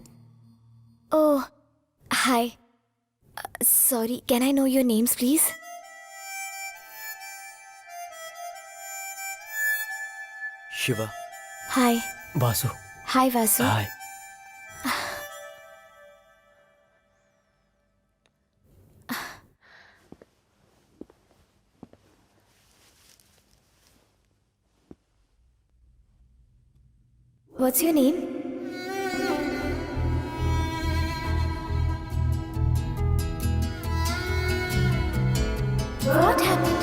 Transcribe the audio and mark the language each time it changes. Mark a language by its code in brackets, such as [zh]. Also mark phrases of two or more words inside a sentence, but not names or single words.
[en] oh hi, sorry, can I know your names please? शिवा. हाय. वासु. हाय वासु. हाय. What's your name? What happened?